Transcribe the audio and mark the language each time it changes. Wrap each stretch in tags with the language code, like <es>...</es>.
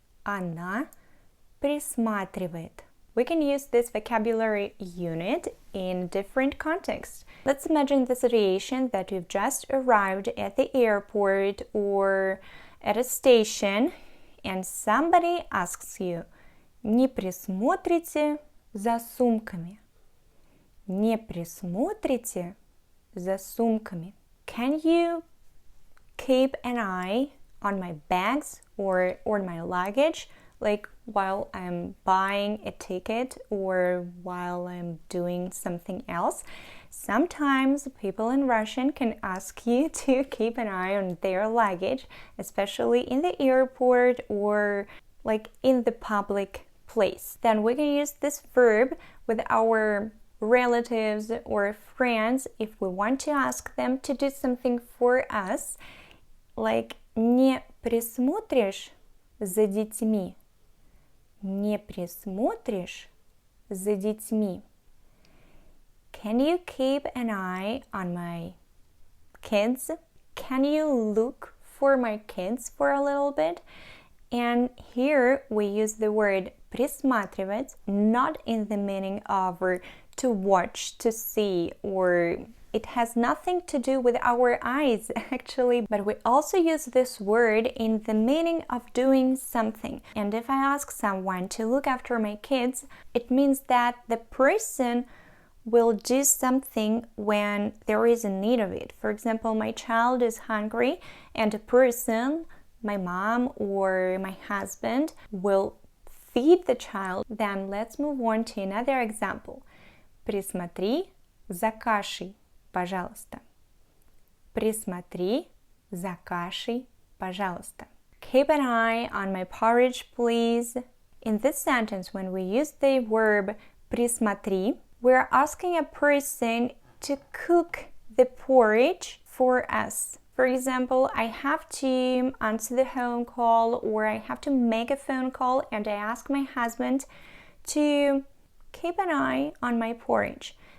<ru>Она присматривает.</ru> <en>We can use this vocabulary unit in different contexts. Let's imagine the situation that you've just arrived at the airport or at a station, and somebody asks you,</en> <ru>не присмотрите за сумками? Не присмотрите за сумками?</ru> <en>Can you keep an eye on my bags or my luggage, like while I'm buying a ticket or while I'm doing something else? Sometimes people in Russian can ask you to keep an eye on their luggage, especially in the airport or like in the public place. Then we can use this verb with our relatives or friends if we want to ask them to do something for us, like</en> <ru>не присмотришь за детьми? Не присмотришь за детьми?</ru> <en>Can you keep an eye on my kids? Can you look for my kids for a little bit? And here we use the word присматривать, not in the meaning of to watch, to see, or it has nothing to do with our eyes actually, but we also use this word in the meaning of doing something. And if I ask someone to look after my kids, it means that the person will do something when there is a need of it. For example, my child is hungry and a person, my mom or my husband, will feed the child. Then let's move on to another example.</en> <ru>Присмотри за кашей, пожалуйста. Присмотри за кашей, пожалуйста.</ru> <en>Keep an eye on my porridge, please. In this sentence, when we use the verb присмотри, we're asking a person to cook the porridge for us. For example, I have to answer the phone call or I have to make a phone call and I ask my husband to keep an eye on my porridge.</en>